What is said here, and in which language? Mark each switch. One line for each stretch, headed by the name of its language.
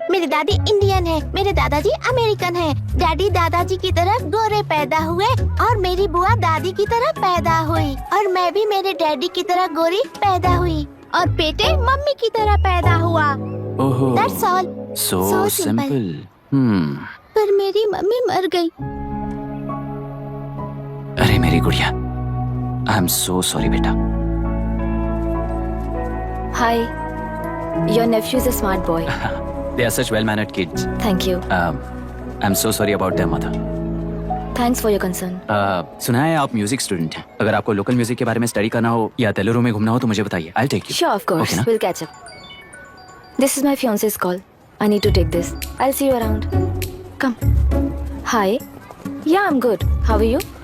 Hindi: मेरे दादी इंडियन है, मेरे दादाजी अमेरिकन है। डैडी दादाजी की तरह गोरे पैदा हुए और मेरी बुआ दादी की तरह पैदा हुई और मैं भी मेरे डैडी की तरह गोरी पैदा हुई और बेटे मम्मी की तरह पैदा हुआ। ओहो,
English: That's all. so So simple. simple.
Hindi: पर मेरी मम्मी मर गई। अरे मेरी गुड़िया,
English: I am so sorry
Hindi: बेटा।
English: Hi. Your nephew is a smart boy. They are such well-mannered kids. Thank you. I'm so sorry about their mother. Thanks for your concern.
Hindi: सुना है आप म्यूजिक स्टूडेंट हैं। अगर आपको लोकल म्यूजिक के बारे में स्टडी करना हो या तेलुरु में घूमना हो तो मुझे बताइए।
English: I'll take you. Sure, of course. Okay, ना? We'll catch up. This is my fiance's call. I need to take this. I'll see you around. Come. Hi. Yeah, I'm good. How are you?